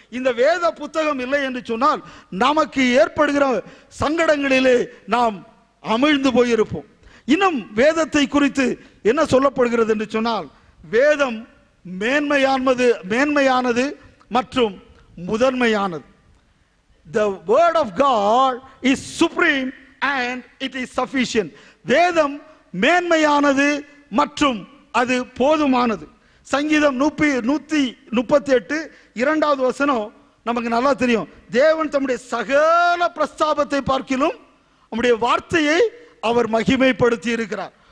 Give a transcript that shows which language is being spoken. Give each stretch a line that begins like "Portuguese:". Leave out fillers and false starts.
Tamil: இந்த வேத புத்தகம் இல்லை என்று சொன்னால் நமக்கு ஏற்படுகிற சங்கடங்களிலே நாம் அமிழ்ந்து போயிருப்போம். இன்னும் வேதத்தை குறித்து என்ன சொல்லப்படுகிறது என்று சொன்னால், வேதம் மேன்மையானது மற்றும் முதன்மையானது.
English: The word of God is supreme and it is sufficient.
Tamil: வேதம் மேன்மையானது மற்றும் அது போதுமானது. சங்கீதம் 138 2வது வசனம் நமக்கு நல்லா தெரியும். தேவன் தம்முடைய சகல பிரஸ்தாபத்தை பார்க்கிலும் நம்முடைய வார்த்தையை அவர் மகிமைப்படுத்தி இருக்கிறார்.